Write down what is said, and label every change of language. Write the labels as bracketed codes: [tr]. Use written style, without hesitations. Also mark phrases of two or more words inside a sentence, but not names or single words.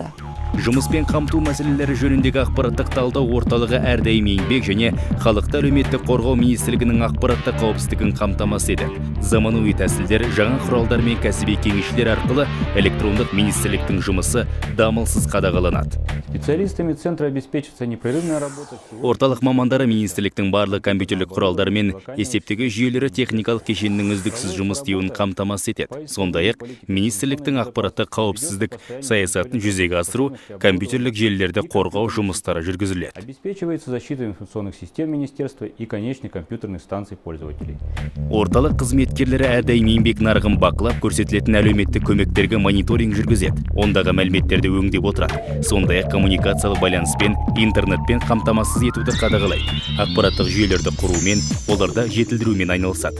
[kk] Жұмыспен қамту мәселелері жөніндегі ақпараттық талдау орталығы әрдайым еңбек және халықты әлеуметтік қорғау министрлігінің ақпараттық қауіпсіздігін қамтамасыз етеді. Заманауи тәсілдер, жаңа құралдар мен кәсіби кеңесшілер арқылы электрондық министрліктің жұмысы дамылсыз қадағаланады. [ru] Специалистами центра обеспечивается непрерывная работа. [kk] Орталық мамандары министрліктің барлық компьютерлік құралдары мен есептегі жүйелері техникалық кешенінің үздіксіз жұмыс істеуін қамтамасыз етеді. Сондай-ақ министрліктің ақпараттық қауіпсіздік саясатын жүзеге асыру, компьютерлік желілерді қорғау жұмыстары жүргізіледі. [ru] Обеспечивается защита информационных систем министерства и конечных компьютерных станций пользователей. [kk] Орталық қызметкерлері әрдайым еңбек нарығын бақылап, көрсетілетін әлеуметтік көмектерге мониторинг жүргізеді. Ондағы мәліметтерді өңдеп отырады. Сондай-ақ коммуникациялық байланыспен, интернетпен қамтамасыз етуді қадағалайды. Ақпараттық жүйелерді құрумен, оларды жетілдірумен айналысады.